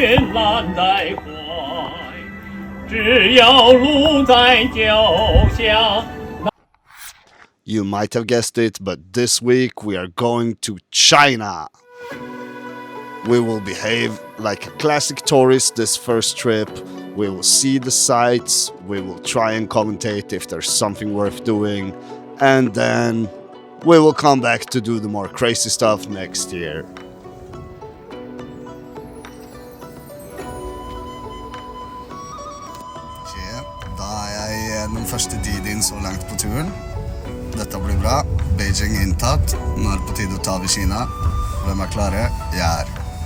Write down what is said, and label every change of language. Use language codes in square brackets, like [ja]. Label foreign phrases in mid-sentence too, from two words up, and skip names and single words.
[zh] 揽在怀，只要路在脚下。 [en] You might have guessed it, but this week we are going to China. We will behave like a classic tourist this first trip. We will see the sights, we will try and commentate if there's something worth doing, and then we will come back to do the more crazy stuff next year. [no] Okay, da jeg den første DJI så langt på turen. Dette blir bra. Beijing inntatt. Nå er det på tide å ta over Kina. Hvem er klare? Jeg er.